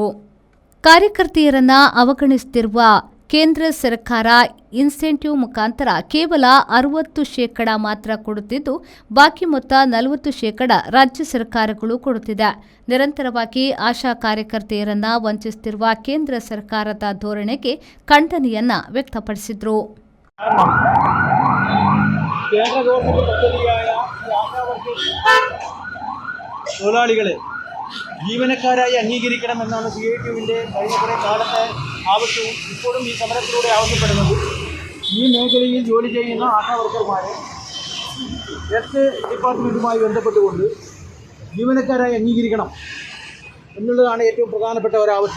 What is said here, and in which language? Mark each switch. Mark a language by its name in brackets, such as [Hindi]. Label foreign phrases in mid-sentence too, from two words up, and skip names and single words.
[Kannada] ಕಾರ್ಯಕರ್ತೆಯರನ್ನ ಅವಗಣಿಸುತ್ತಿರುವ ಕೇಂದ್ರ ಸರ್ಕಾರ ಇನ್ಸೆಂಟಿವ್ ಮುಖಾಂತರ ಕೇವಲ 60% ಮಾತ್ರ ಕೊಡುತ್ತಿದ್ದು ಬಾಕಿ ಮೊತ್ತ 40% ರಾಜ್ಯ ಸರ್ಕಾರಗಳು ಕೊಡುತ್ತಿದೆ. ನಿರಂತರವಾಗಿ ಆಶಾ ಕಾರ್ಯಕರ್ತೆಯರನ್ನ ವಂಚಿಸುತ್ತಿರುವ ಕೇಂದ್ರ ಸರ್ಕಾರದ ಧೋರಣೆಗೆ ಖಂಡನೆಯನ್ನ ವ್ಯಕ್ತಪಡಿಸಿದರು. [Malayalam] ജീവനക്കാരായി അംഗീകരിക്കണമെന്നാണ് സിഐടിയുവിൻ്റെ കഴിഞ്ഞ കുറേ കാലത്തെ ആവശ്യവും ഇപ്പോഴും ഈ സമരത്തിലൂടെ ആവശ്യപ്പെടുന്നത്. ഈ മേഖലയിൽ ജോലി ചെയ്യുന്ന ആശാ വർക്കർമാരെ ഹെൽത്ത് ഡിപ്പാർട്ട്മെൻറ്റുമായി ബന്ധപ്പെട്ടുകൊണ്ട് ജീവനക്കാരായി അംഗീകരിക്കണം എന്നുള്ളതാണ് ഏറ്റവും പ്രധാനപ്പെട്ട ഒരാവശ്യം.